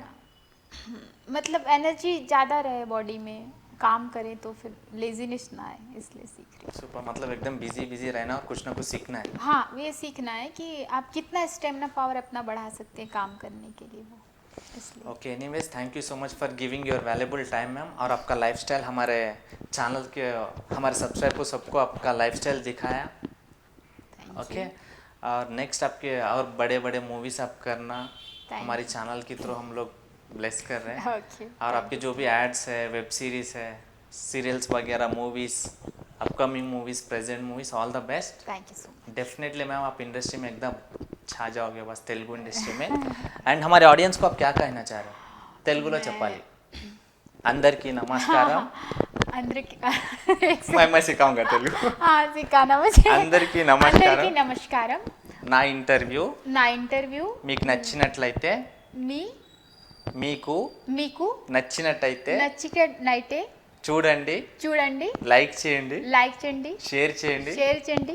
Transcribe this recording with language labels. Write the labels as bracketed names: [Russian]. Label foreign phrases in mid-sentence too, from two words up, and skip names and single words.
[Hindi] थोड़ा। मतलब एनर्जी ज़्यादा रहे बॉडी में, काम करें तो फिर लेजीनेस ना आए, इसलिए सीख रही हूँ। सुपर, मतलब एकदम बिजी बिजी रहना और कुछ ना कुछ सीखना है. हाँ ये सीखना है कि आप कितना [English] stamina power [Hindi] अपना बढ़ा सकते हैं काम करने के लिए, वो इसलिए। [English] okay, anyways thank you so much for giving your valuable time ma'am. [Hindi] और आपका लाइफस्टाइल हमारे चैनल के, हमारे सब्सक्राइब को सबको आपका लाइफस्टाइल दिखाया. ओके. और नेक्स्ट आपके और बड़े बड़े मूवीज आप करना, [English] Thank [Hindi] हमारी चैनल के थ्रू हम लोग ब्लेस कर रहे हैं. ओके। और आपके जो भी एड्स है, [English] web series [Hindi] है, सीरियल्स वगैरह, मूवीज, [English] upcoming movies, present movies, all the best. thank you so much. [Hindi] डेफिनेटली मैम आप इंडस्ट्री में एकदम छा जाओगे बस, तेलुगु इंडस्ट्री में. एंड हमारे ऑडियंस को आप क्या कहना चाह रहे हो [Telugu] తెలుగులో చెప్పాలి? అందరికీ నమస్కారం. అందరికి [Hindi] मैं सिखाऊंगा तेलुगु. सिखाना मुझे। [Telugu] అందరికీ నమస్కారం. అందరికీ నమస్కారం. నా ఇంటర్వ్యూ నా ఇంటర్వ్యూ మీకు నచ్చినట్లయితే, మీ మీకు మీకు నచ్చినట్టయితే నచ్చినట్లయితే చూడండి, చూడండి, లైక్ చేయండి, లైక్ చేయండి, షేర్ చేయండి, షేర్ చేయండి,